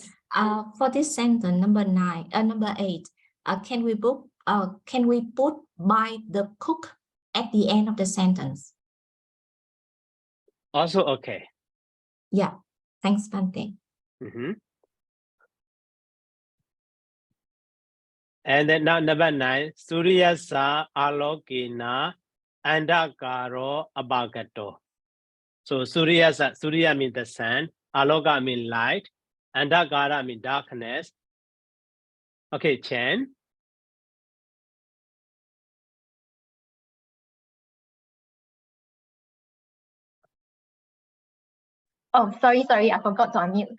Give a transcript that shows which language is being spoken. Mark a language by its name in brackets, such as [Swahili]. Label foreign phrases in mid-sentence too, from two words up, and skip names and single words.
[English] For this sentence, number 8, can we put by the cook at the end of the sentence? Also okay. Yeah. Thanks, Bante. And then now number 9, [Pali] Suryasa alokina andakaro abagato. [English] So Surya means the sun, aloka means light, andakara means darkness. Okay, Chen. Oh, sorry, I forgot to unmute.